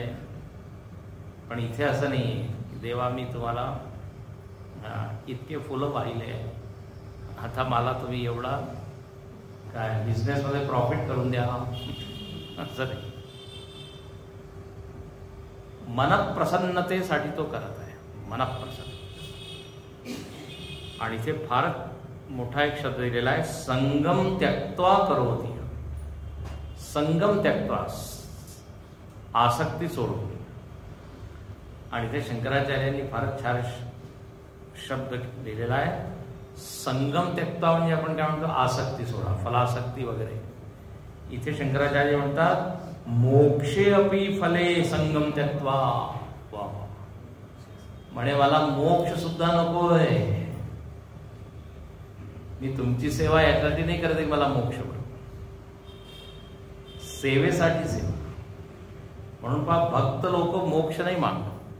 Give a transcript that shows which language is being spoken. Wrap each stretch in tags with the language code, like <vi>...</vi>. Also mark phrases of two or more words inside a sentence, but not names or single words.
<mr>पण इथे असं नाही, देवा मी तुम्हाला इतके फुलं पाहिले, आता मला तुम्ही एवढा काय बिझनेसमध्ये प्रॉफिट करून द्या असं नाही. मनप्रसन्नतेसाठी तो करत आहे, मनप्रसन्न. आणि इथे फार मोठा एक शब्द दिलेला आहे,</mr> <sa>संगम त्यक्त्वा करोति. संगम त्यक्त्वा,</sa> <mr>आसक्ती सोडून. आणि इथे शंकराचार्यांनी फारच छान शब्द लिहिलेला आहे,</mr> <sa>संगम त्यक्त्वा</sa> <mr>म्हणजे आपण काय म्हणतो, आसक्ती सोडा, फलासक्ती वगैरे. इथे शंकराचार्य म्हणतात</mr> <sa>मोक्षे अपि फले संगम त्यक्त्वा.</sa> <mr>म्हणे मला मोक्ष सुद्धा नकोय, मी तुमची सेवा यासाठी नाही करत मला मोक्ष मिळो, सेवेसाठी सेवा. म्हणून पहा भक्त लोक मोक्ष नाही मागतात.</mr>